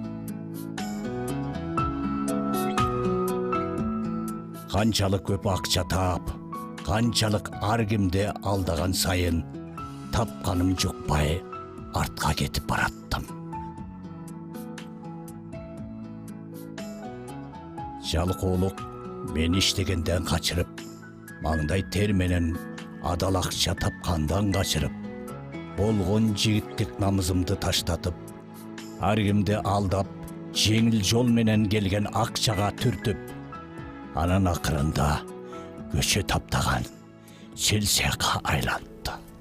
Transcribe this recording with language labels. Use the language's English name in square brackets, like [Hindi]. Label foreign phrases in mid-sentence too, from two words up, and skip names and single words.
[Kyrgyz] Канчалык көп акча таап, канчалык ар кимди алдаган сайын тапканым жукпай, [Kazakh] артқа кетіп бараттым. Жалқаулық мен іштегенден қачырып, маңдай тер менен адал ақша тапқандан қачырып, болған жігіттік намызымды таштатып, ар кимди алдап, жеңіл жол менен келген ақшаға түртіп, анан ақырында көшө таптаған селсеқа айланды.